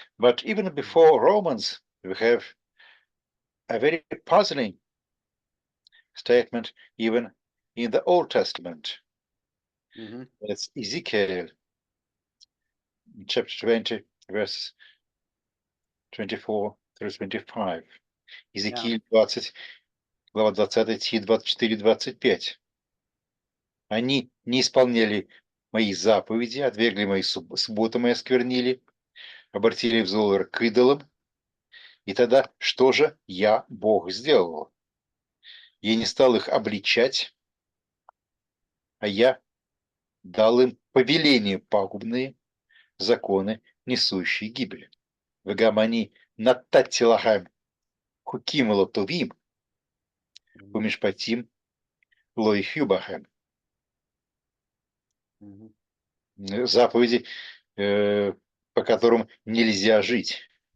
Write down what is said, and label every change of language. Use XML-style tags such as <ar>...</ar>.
<en>But even before Romans, we have a very puzzling statement even in the Old Testament. It's Ezekiel, chapter 20, verses 24 through 25.</en> <ru>Ezekiel 20, глава 20, стихи 24-25. Они не исполняли мои заповеди, отвергли мои субботы мои, осквернили, обратили взор к идолам. И тогда что же я, Бог, сделал? Я не стал их обличать, а я дал им повеления пагубные, законы, несущие гибель.</ru> <he>וגם אני נתתי לכם חוקים לא טובים, ומשפטים לא יחיו בכם.</he> <ru>Заповеди, по которым нельзя жить.</ru>